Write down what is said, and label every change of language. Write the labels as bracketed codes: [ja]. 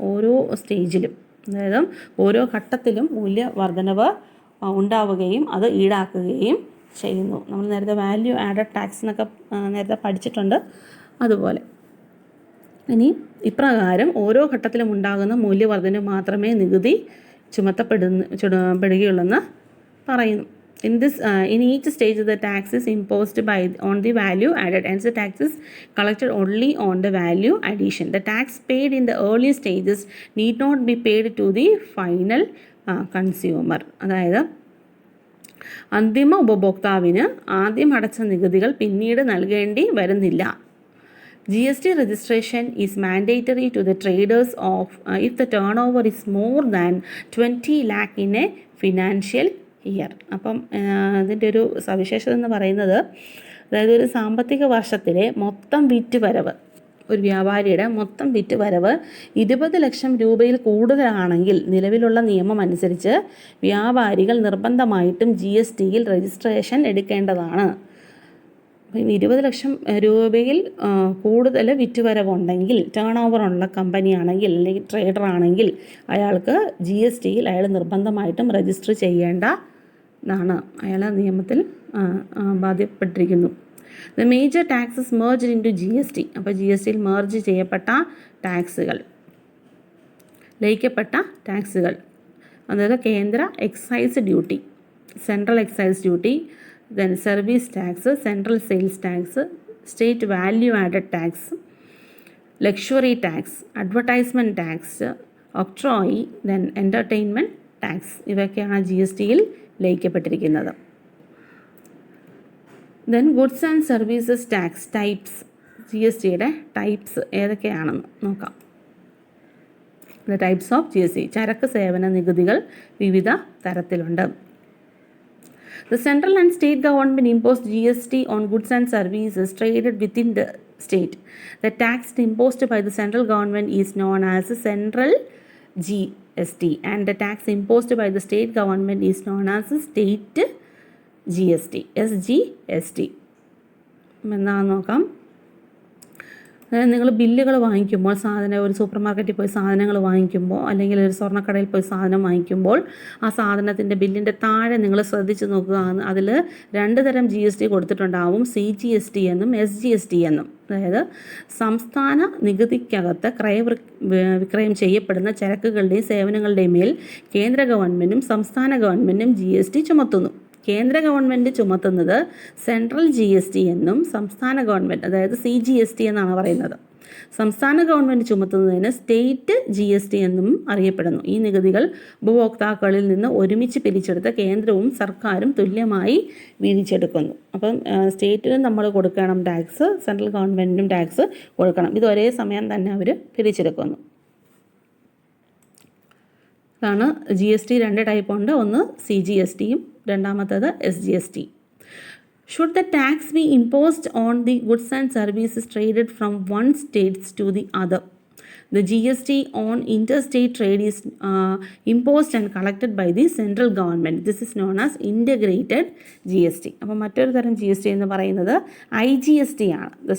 [ml] ഓരോ സ്റ്റേജിലും അതായത് ഓരോ ഘട്ടത്തിലും മൂല്യവർദ്ധനവ് ഉണ്ടാവുകയും അത് ഈടാക്കുകയും ചെയ്യുന്നു. നമ്മൾ നേരത്തെ വാല്യൂ ആഡഡ് ടാക്സ് എന്നൊക്കെ നേരത്തെ പഠിച്ചിട്ടുണ്ട്. അതുപോലെ ഇനി ഇപ്രകാരം ഓരോ ഘട്ടത്തിലും ഉണ്ടാകുന്ന മൂല്യവർദ്ധനവ് മാത്രമേ നികുതി ചുമത്തപ്പെടുകയുള്ളെന്ന് പറയുന്നു. [en] In each stage the tax is imposed on the value added, and the tax is collected only on the value addition. The tax paid in the early stages need not be paid to the final consumer. [ml] അതായത് അന്തിമ ഉപഭോക്താവിന് ആദ്യം അടച്ച നികുതികൾ പിന്നീട് നൽകേണ്ടി വരുന്നില്ല. [en] GST registration is mandatory to the traders if the turnover is more than 20 lakh in a financial year. [ml] അപ്പം ഇതിൻ്റെ ഒരു സവിശേഷത എന്ന് പറയുന്നത്, അതായത് ഒരു സാമ്പത്തിക വർഷത്തിലെ മൊത്തം വിറ്റുവരവ്, ഒരു വ്യാപാരിയുടെ മൊത്തം വിറ്റുവരവ് 20 ലക്ഷം രൂപയിൽ കൂടുതലാണെങ്കിൽ നിലവിലുള്ള നിയമം അനുസരിച്ച് വ്യാപാരികൾ നിർബന്ധമായിട്ടും GSTയിൽ രജിസ്ട്രേഷൻ എടുക്കേണ്ടതാണ്. 20 ലക്ഷം രൂപയിൽ കൂടുതൽ വിറ്റുവരവുണ്ടെങ്കിൽ, ടേൺ ഓവറുള്ള കമ്പനിയാണെങ്കിൽ അല്ലെങ്കിൽ ട്രേഡർ ആണെങ്കിൽ അയാൾക്ക് GSTയിൽ അയാൾ നിർബന്ധമായിട്ടും രജിസ്റ്റർ ചെയ്യേണ്ടതാണ്. അയാൾ നിയമത്തിൽ ബാധ്യപ്പെട്ടിരിക്കുന്നു. [en] The major taxes merged into GST. [ml] അപ്പോൾ GSTയിൽ മെർജ് ചെയ്യപ്പെട്ട ടാക്സുകൾ, ലയിക്കപ്പെട്ട ടാക്സുകൾ, അതായത് കേന്ദ്ര excise duty, [en] Central excise duty, then service tax, central sales tax, state value added tax, luxury tax, advertisement tax, octroi, then entertainment tax. [ml] ഇവയൊക്കെയാണ് GSTയിൽ ലയിക്കപ്പെട്ടിരിക്കുന്നത്. [en] then goods and services tax types. [ml] GSTയുടെ types ഏതൊക്കെയാണെന്ന് നോക്കാം. [en] the types of GST. [ml] ചരക്ക് സേവന നികുതികൾ വിവിധ തരത്തിലുണ്ട്. [en] The central and state government imposed GST on goods and services traded within the state. The tax imposed by the central government is known as central ST and the tax imposed by the state government is known as state GST, SGST. [ml] എന്താണെന്ന് നോക്കാം. അതായത് നിങ്ങൾ ബില്ലുകൾ വാങ്ങിക്കുമ്പോൾ, ഒരു super മാർക്കറ്റിൽ പോയി സാധനങ്ങൾ വാങ്ങിക്കുമ്പോൾ, അല്ലെങ്കിൽ ഒരു സ്വർണ്ണക്കടയിൽ പോയി സാധനം വാങ്ങിക്കുമ്പോൾ ആ സാധനത്തിൻ്റെ ബില്ലിൻ്റെ താഴെ നിങ്ങൾ ശ്രദ്ധിച്ച് നോക്കുക. അതിൽ 2 തരം GST കൊടുത്തിട്ടുണ്ടാവും, CGST എന്നും SGST എന്നും. അതായത് സംസ്ഥാന നികുതിക്കകത്ത് വിക്രയം ചെയ്യപ്പെടുന്ന ചരക്കുകളുടെയും സേവനങ്ങളുടെയും മേൽ കേന്ദ്ര ഗവൺമെൻറ്റും സംസ്ഥാന ഗവൺമെൻറ്റും GST ചുമത്തുന്നു. കേന്ദ്ര ഗവൺമെൻറ് ചുമത്തുന്നത് സെൻട്രൽ GST എന്നും സംസ്ഥാന ഗവൺമെൻറ്, അതായത് CGST എന്നാണ് പറയുന്നത്. സംസ്ഥാന ഗവൺമെൻറ് ചുമത്തുന്നതിന് സ്റ്റേറ്റ് GST എന്നും അറിയപ്പെടുന്നു. ഈ നികുതികൾ ഉപഭോക്താക്കളിൽ നിന്ന് ഒരുമിച്ച് പിരിച്ചെടുത്ത കേന്ദ്രവും സർക്കാരും തുല്യമായി വീതിച്ചെടുക്കുന്നു. അപ്പം സ്റ്റേറ്റിനും നമ്മൾ കൊടുക്കണം ടാക്സ്, സെൻട്രൽ ഗവൺമെൻറ്റിനും ടാക്സ് കൊടുക്കണം. ഇത് ഒരേ സമയം തന്നെ അവർ പിരിച്ചെടുക്കുന്നു. ഇതാണ് GST. 2 ടൈപ്പ് ഉണ്ട്. ഒന്ന് CGSTയും രണ്ടാമത്തേത് SGST. [en] Should the tax be imposed on the goods and services traded from one state to the other? The GST on interstate trade is imposed and collected by the central government. This is known as integrated GST. [ml] അപ്പോൾ മറ്റൊരു തരം GST എന്ന് പറയുന്നത് IGST ആണ്.